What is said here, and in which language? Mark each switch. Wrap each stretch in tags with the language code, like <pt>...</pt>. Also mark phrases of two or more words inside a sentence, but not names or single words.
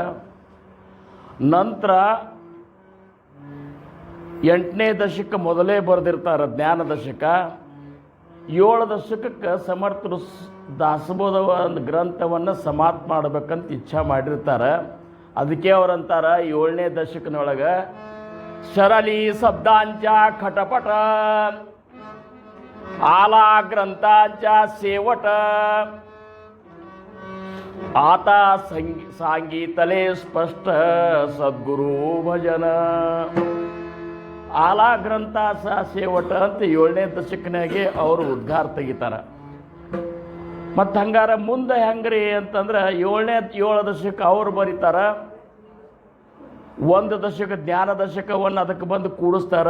<kn>ನಂತರ 8ನೇ ದಶಕ ಮೊದಲೇ ಬರೆದಿರ್ತಾರೆ ಜ್ಞಾನ ದಶಕ. 7 ದಶಕಕ್ಕೆ ಸಮರ್ಥರು ದಾಸಬೋಧ ಒಂದು ಗ್ರಂಥವನ್ನು ಸಮಾಪ್ತ ಮಾಡಬೇಕಂತ ಇಚ್ಛಾ ಮಾಡಿರ್ತಾರೆ. ಅದಕ್ಕೆ ಅವರಂತಾರೆ 7ನೇ ದಶಕನೊಳಗೆ</kn> <mr>सरली शब्दांच्या खटपट आला ग्रंथांच्या शेवट आता सांगितले स्पष्ट सद्गुरू भजन. आला ग्रंथ शेवट</mr> <kn>ಅಂತ 7ನೇ ದಶಕನಾಗೆ ಅವರು ಉದ್ಗಾರ ತೆಗಿತಾರೆ. ಮತ್ತು ಹಂಗಾರ ಮುಂದೆ ಹೆಂಗ್ರಿ ಅಂತಂದ್ರೆ 7 ದಶಕ ಅವರು ಬರೀತಾರೆ. 1 ದಶಕ ಜ್ಞಾನ ದಶಕವನ್ನು ಅದಕ್ಕೆ ಬಂದು ಕೂಡಿಸ್ತಾರೆ.</kn>